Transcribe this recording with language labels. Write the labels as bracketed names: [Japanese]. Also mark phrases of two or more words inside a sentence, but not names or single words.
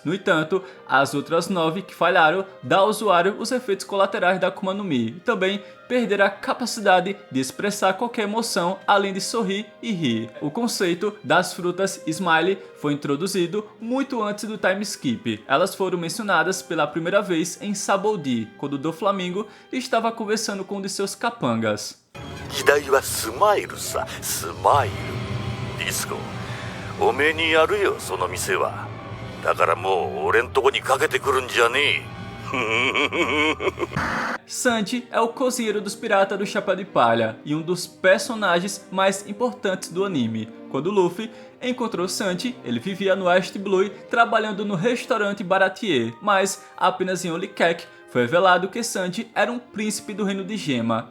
[Portuguese] No entanto, as outras 9 que falharam dão ao usuário os efeitos colaterais da [Japanese] 悪魔の実 [Portuguese] e também perder a capacidade de expressar qualquer emoção além de sorrir e rir. O conceito das frutas Smiley foi introduzido muito antes do [English] time skip. [Portuguese] Elas foram mencionadas pela primeira vez em Sabaody, quando Doflamingo estava conversando com um de seus capangas. [Japanese] 時代はスマイルさ、スマイル。ディスコ、おめえにやるよその店は。だからもう俺んとこにかけてくるんじゃねえ。 [Portuguese] Sanji é o cozinheiro dos piratas do Chapéu de Palha e um dos personagens mais importantes do anime. Quando Luffy encontrou Sanji, ele vivia no East Blue trabalhando no restaurante Baratier, mas apenas em Holy Cake foi revelado que Sanji era um príncipe do reino de Gema.